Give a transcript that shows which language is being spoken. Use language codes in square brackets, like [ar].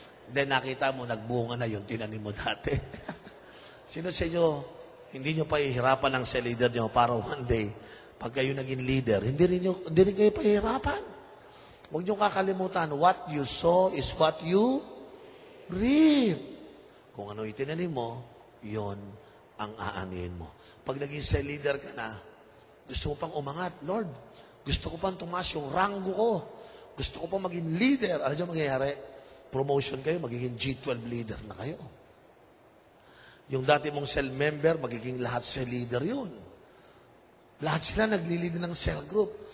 [tl] Then nakita mo, nagbunga na yun, tinanim mo dati. Sino sa inyo, hindi nyo pahihirapan ng cell leader nyo para one day, pag kayo naging leader, hindi rin kayo pahihirapan. Huwag nyo kakalimutan, [en] what you sow is what you reap. [tl] Kung ano itinanim mo, yon ang aanihin mo. Pag naging cell leader ka na, gusto mo pang umangat, Lord, gusto ko pang tumaas yung ranggo ko. Gusto ko pang maging leader. Ano nyo mangyayari? Promotion kayo, magiging G12 leader na kayo. Yung dati mong cell member, magiging lahat cell leader yun. Lahat sila nagli-lead ng cell group.